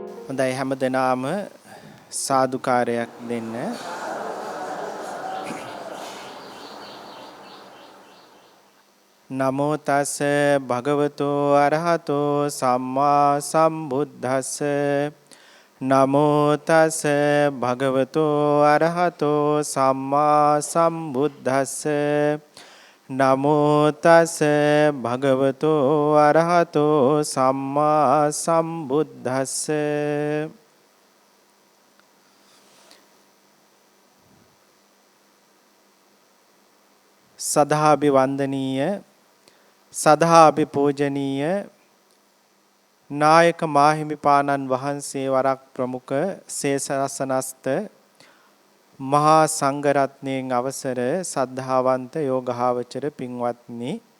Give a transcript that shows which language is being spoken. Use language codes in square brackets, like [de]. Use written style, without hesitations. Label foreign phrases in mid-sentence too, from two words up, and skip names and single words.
[si] හොඳයි හැමදෙනාම සාදුකාරයක් දෙන්න. [pi] නමෝ තස් භගවතෝ අරහතෝ සම්මා සම්බුද්දස්ස. නමෝ තස් භගවතෝ අරහතෝ සම්මා සම්බුද්දස්ස. නමෝ තස් භගවතෝ අරහතෝ සම්මා සම්බුද්දස්ස. [si] සදාභි වන්දනීය සදාභි පූජනීය නායක මාහිමිපාණන් වහන්සේ වරක් ප්‍රමුඛ සේසරසනස්ත මහා සංඝරත්නයන් අවසර සද්ධාවන්ත යෝගාවචර පින්වත්නි,